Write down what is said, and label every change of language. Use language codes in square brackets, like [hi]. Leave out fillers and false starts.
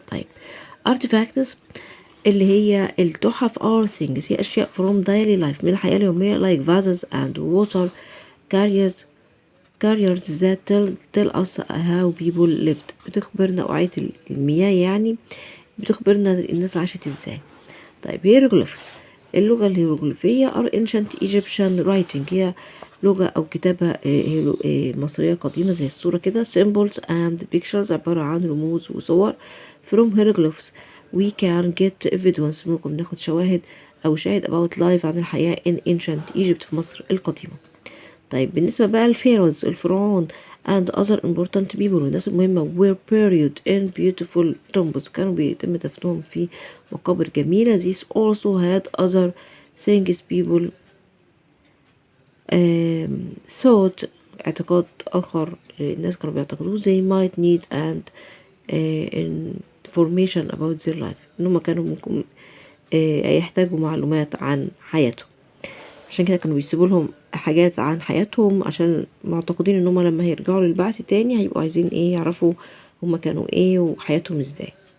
[en] طيب artifacts [ar] اللي هي التحف [en] are things [ar] هي أشياء [en] from daily life [ar] من الحياة اليومية [en] like vases and water carriers that tell us how people lived [ar] بتخبرنا أوعية المياه يعني بتخبرنا الناس عاشت ازاي. طيب hieroglyphs اللغة الهيروغليفية [en] are ancient Egyptian writing [ar] هي لغة أو كتابة مصرية قديمة زي الصورة كده. [en] symbols and pictures [ar] عبارة عن رموز وصور. [en] from hieroglyphs we can get evidence [ar] ممكن ناخد شواهد أو شاهد [en] about life [ar] عن الحياة [en] in ancient Egypt [ar] في مصر القديمة. طيب بالنسبة بقى الفيروز الفرعون [en] and other important people [ar] والناس المهمة [en] were buried in beautiful tombs [ar] كانوا بيتم دفنهم في مقابر جميلة. [en] these also had other things people thought [ar] اعتقاد آخر الناس كانوا بيعتقدوه [en] they might need and information about their life [ar] إنهم كانوا ممكن يحتاجوا معلومات عن حياتهم عشان كده كانوا بيسيبوا لهم حاجات عن حياتهم عشان معتقدين ان هم لما هيرجعوا للبعث تاني هيبقوا عايزين ايه يعرفوا هم كانوا ايه وحياتهم ازاي.